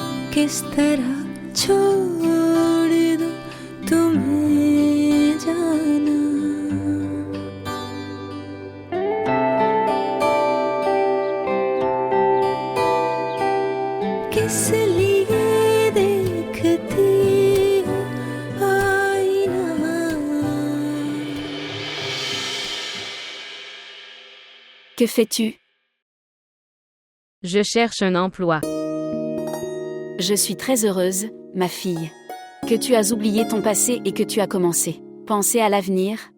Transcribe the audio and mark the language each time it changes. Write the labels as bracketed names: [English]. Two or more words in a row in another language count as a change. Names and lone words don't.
[Hindi] किस तरह छोड़ दूं तुम्हें जाना किस लिए देखती हूँ आईना [French] Que fais-tu? Je cherche un emploi. Je suis très heureuse, ma fille. Que tu as oublié ton passé et que tu as commencé. Penser à l'avenir.